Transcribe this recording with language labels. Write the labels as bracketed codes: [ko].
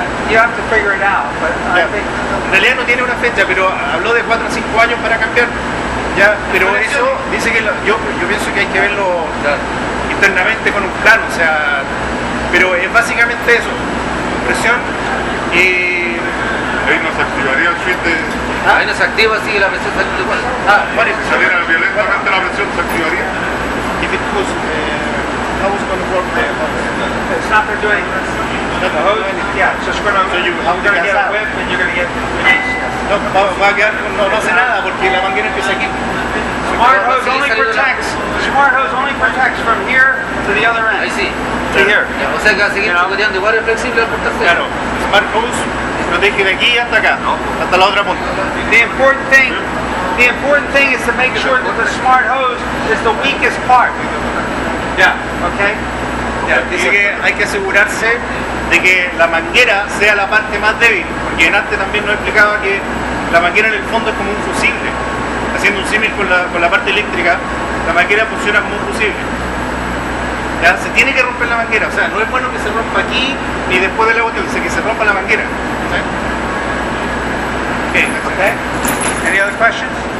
[en] You have to figure it out, but I think [es] En realidad no tiene una fecha, pero habló de 4 o 5 años para cambiar. Ya, pero eso dice que yo pienso que hay que verlo internamente con un plano, o sea, pero es básicamente eso, compresión y Ahí no se activaría el switch de... Ahí no se activa, sigue la presión saliendo igual. ¿cuál es? Si saliera violentamente la presión se activaría. [en] If it was, how was going to work there? it's not going to do anything. The hose, yeah, it's just going to, So you're going to get a whip and you're going to get release. [es] No, va a quedar, no hace nada porque la manguera empieza aquí. [en] Smart hose only protects from here to the other [es] Ahí [en] end. [es] sí. [en] To here. [es] Ya, o sea que va a seguir chocoteando igual es flexible al cortarse. Claro, Smart Hose protege de aquí hasta acá, hasta la otra punta. [en] The important thing is to make sure that the smart hose is the weakest part. [es] Ya. [en] Okay? [es] Dice que hay que asegurarse de que la manguera sea la parte más débil, porque en antes también nos explicaba que la manguera en el fondo es como un fusible. Haciendo un símil con la parte eléctrica, la manguera funciona como un fusible. ¿Ya? Se tiene que romper la manguera, o sea, no es bueno que se rompa aquí ni después de la botella, dice que se rompa la manguera. ¿Sí? [en] Okay. Any other questions?